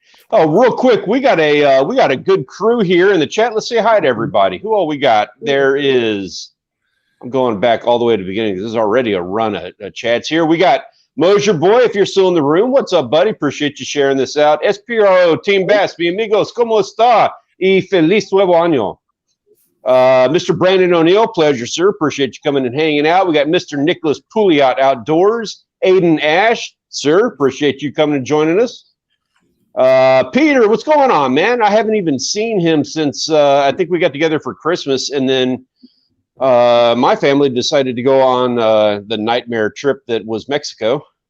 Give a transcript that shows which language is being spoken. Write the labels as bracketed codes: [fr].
[en] Oh, real quick, we got a good crew here in the chat. Let's say hi to everybody. Who all we got? There is. I'm going back all the way to the beginning. This is already a run of chats here. We got Mosier Boy, if you're still in the room. What's up, buddy? Appreciate you sharing this out. [es] SPRO, Team Bass, mi amigos, ¿cómo está? Y feliz nuevo año. Mr. Brandon O'Neill, [en] pleasure, sir. Appreciate you coming and hanging out. We got Mr. Nicholas Pouliot Outdoors. Aiden Ash, sir. Appreciate you coming and joining us. Peter, what's going on, man? I haven't even seen him since I think we got together for Christmas, and then my family decided to go on the nightmare trip that was Mexico.